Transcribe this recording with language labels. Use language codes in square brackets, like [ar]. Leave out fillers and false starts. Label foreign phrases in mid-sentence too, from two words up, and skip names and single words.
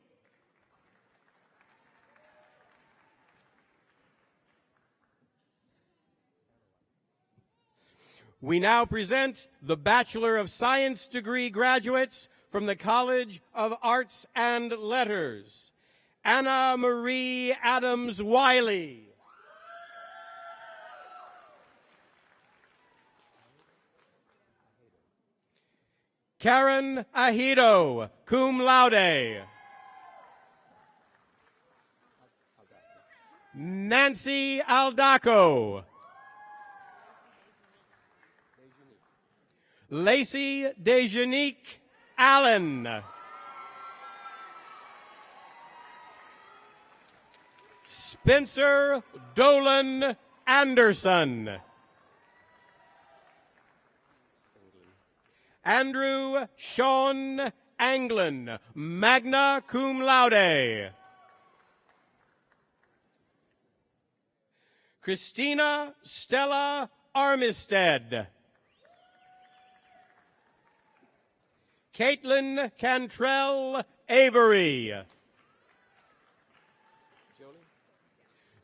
[en] We now present the Bachelor of Science degree graduates from the College of Arts and Letters. Anna Marie Adams Wiley. Karen Ahido, [la] cum laude. [en] Nancy Aldaco. Lacey Dejanique Allen. Spencer Dolan Anderson. Andrew Sean Anglin, [la] magna cum laude. [en] Christina Stella Armistead. Caitlin Cantrell Avery.